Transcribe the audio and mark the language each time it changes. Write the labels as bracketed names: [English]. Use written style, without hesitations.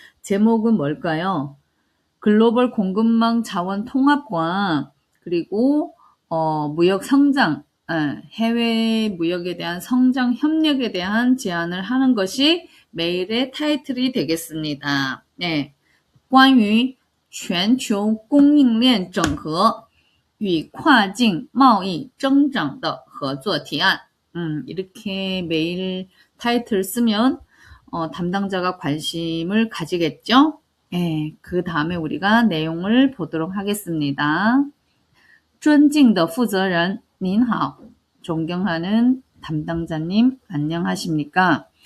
[Korean] 제목은 뭘까요? 글로벌 공급망 자원 통합과 그리고 무역 성장, 해외 무역에 대한 성장 협력에 대한 제안을 하는 것이 메일의 타이틀이 되겠습니다. [Chinese] 네, 关于全球供应链整合与跨境贸易增长的合作提案. [Korean] 이렇게 메일 타이틀 쓰면 담당자가 관심을 가지겠죠? 예, 그 다음에 우리가 내용을 보도록 하겠습니다. [Chinese] 尊敬的负责人您好, [Korean] 존경하는 담당자님 안녕하십니까?